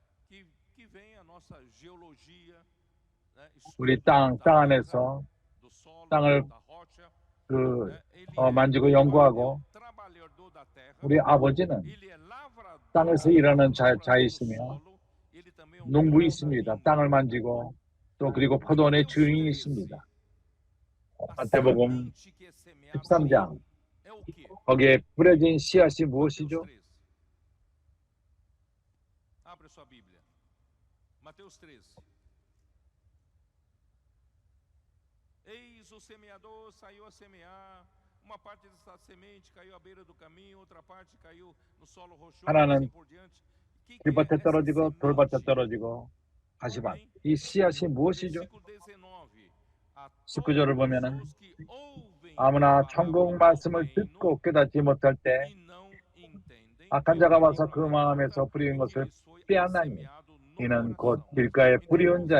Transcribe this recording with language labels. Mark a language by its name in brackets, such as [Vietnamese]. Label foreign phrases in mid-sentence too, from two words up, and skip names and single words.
[Korean] 우리 땅 안에서 땅을 만지고 연구하고 우리 아버지는 땅에서 일하는 자이시며 농부이십니다. 땅을 만지고 또 그리고 포도원의 주인이십니다. 마태복음 13장 거기에 뿌려진 씨앗이 무엇이죠? [Portuguese] Abra sua Bíblia. Mateus 13. Eis o semeador saiu a semear. Uma parte dessa semente caiu à beira do caminho, outra parte caiu no solo rochoso, [Korean] 하나는 [Portuguese] assim por diante. [Korean] 길밭에 떨어지고 돌밭에 떨어지고 가시밭. 이 씨앗이 무엇이죠? 19절을 보면은 아무나 천국 말씀을 듣고 깨닫지 못할 때 악한 자가 와서 그 마음에서 뿌린 것을 빼앗나니 이는 곧 길가에 뿌리온 자요.